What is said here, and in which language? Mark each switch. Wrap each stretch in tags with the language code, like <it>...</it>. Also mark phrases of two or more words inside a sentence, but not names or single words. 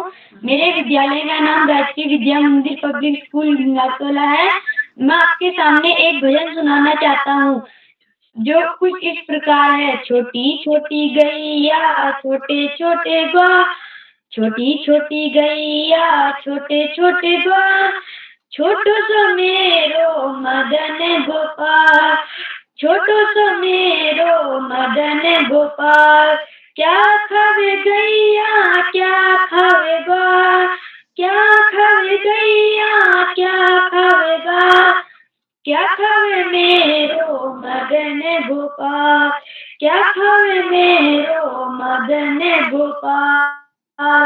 <hi>मेरे विद्यालय का नाम राजकीय विद्या मंदिर पब्लिक स्कूल गंगाटोला है। मैं आपके सामने एक भजन सुनाना चाहता हूँ, जो कुछ इस प्रकार है।</hi> <bra>छोटी छोटी गैया छोटे छोटे ग्वाल, छोटी छोटी गैया छोटे छोटे ग्वाल, छोटो सो मेरो मदन गोपाल, छोटो सो मेरो मदन गोपाल। क्या खावे गैया क्या खावे ग्वाल, क्या खावे गैया क्या खावे ग्वाल, क्या खावे मेरो मदन गोपाल, क्या खावे मेरो मदन गोपाल।</bra>